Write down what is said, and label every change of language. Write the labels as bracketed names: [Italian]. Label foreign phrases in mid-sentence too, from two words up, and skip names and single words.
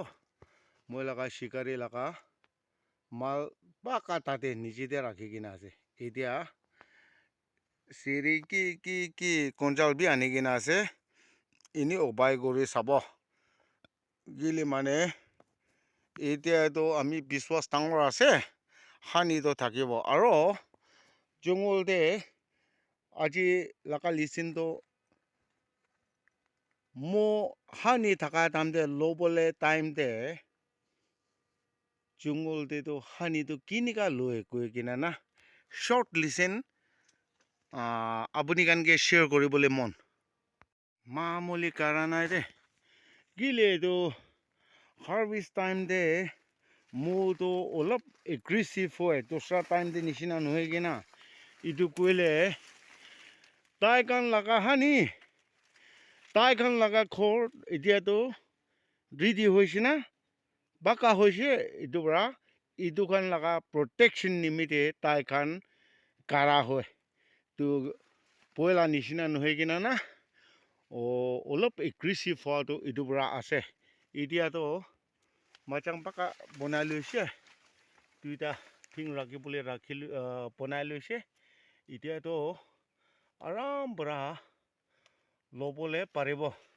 [Naga Pidgin] moi laga shikari laga mal baka tate niche de rakhi kina ase etia siri ki konjal bi ani kina ase ini obai kori sabo gili mane etia to ami biswas tangor ase hani to thakibo aro jungol de aji laga [English] listen to [Naga Pidgin] mo hani thaka tamde lobole time de jungol de to hani to kinika loe koi kina na short listen apuni kan ke share koribole mon mamoli karanai de gile to [English] harvest time [Naga Pidgin] de mo to olop aggressive hoy dosra time de nishina nohe kina idu koile tai kan laga hani tai kan laga khor etia to ready hoise na baka hoise idu bra idu kan laga protection nimite tai kan kara hoy tu poila nishina nohe kina na olop aggressive ho to idu bra ase idia to machang baka bonai loise tuita thing rakhi bole rakhi bonai loise idia to aram bra lobole paribo